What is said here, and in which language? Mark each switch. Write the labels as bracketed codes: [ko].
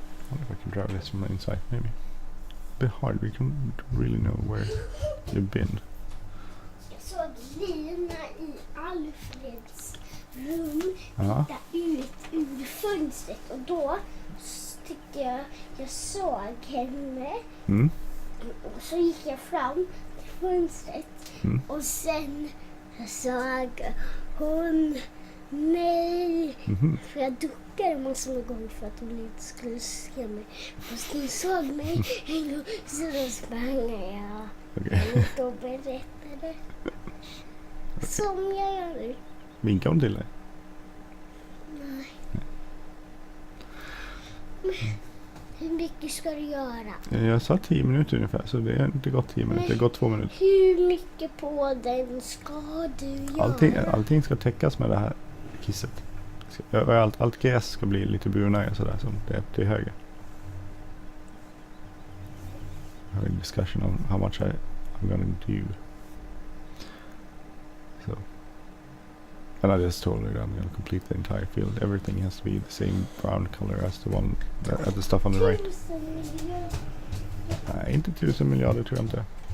[en] I wonder if I can drive this from the inside, maybe. A bit hard, we don't really know where you've been. [sv] Jag såg Lina i Alfreds rum titta ut ur fönstret och då tyckte jag såg henne. Och så gick jag fram till fönstret och sen såg hon mig. För jag duckade massor med gånger för att hon inte skulle se mig. Fast hon såg mig en gång så då sprang jag ut och berättade. Som jag gör nu. Vinkar hon till dig? Nej. Hur mycket ska du göra? Jag sa 10 minuter ungefär, så det har inte gått 10 minuter, det har gått 2 minuter. Hur mycket på den ska du göra? Allting ska täckas med det här kisset. Allt gräs ska bli lite brunare sådär som det är till höger. [en] I have a discussion on how much I'm gonna do. So, and I just told her that I'm gonna complete the entire field. Everything has to be the same brown color as the one at the stuff on the right. [sv] 1000 miljoner. Nej, inte 1000 miljarder tror jag inte.